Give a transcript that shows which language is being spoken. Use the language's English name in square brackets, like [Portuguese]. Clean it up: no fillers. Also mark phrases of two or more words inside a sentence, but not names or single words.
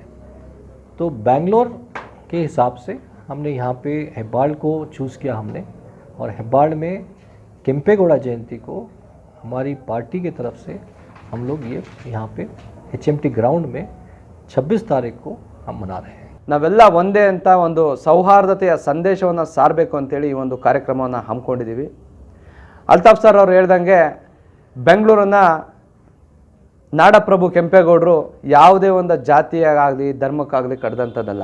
[Hindi] तो बेंगलोर के हिसाब से हमने यहाँ पे हेब्बाड़ को चूज़ किया हमने, और हेब्बाड़ में केम्पेगौड़ा जयंती को हमारी पार्टी की तरफ से हम लोग ये यहाँ पे HMT ग्राउंड में 26 तारीख को हम मना रहे हैं। [Kannada] ನಾವೆಲ್ಲ ಒಂದೇ ಅಂತ ಒಂದು ಸೌಹಾರ್ದತೆಯ ಸಂದೇಶವನ್ನು ಸಾರಬೇಕು ಅಂತೇಳಿ ಈ ಒಂದು ಕಾರ್ಯಕ್ರಮವನ್ನು ಹಮ್ಮಿಕೊಂಡಿದ್ದೀವಿ. ಅಲ್ತಾಫ್ ಸರ್ ಅವರು ಹೇಳ್ದಂಗೆ ಬೆಂಗಳೂರನ್ನು ನಾಡಪ್ರಭು ಕೆಂಪೇಗೌಡರು ಯಾವುದೇ ಒಂದು ಜಾತಿಯಾಗಲಿ ಧರ್ಮಕ್ಕಾಗಲಿ ಕಡ್ದಂಥದ್ದಲ್ಲ.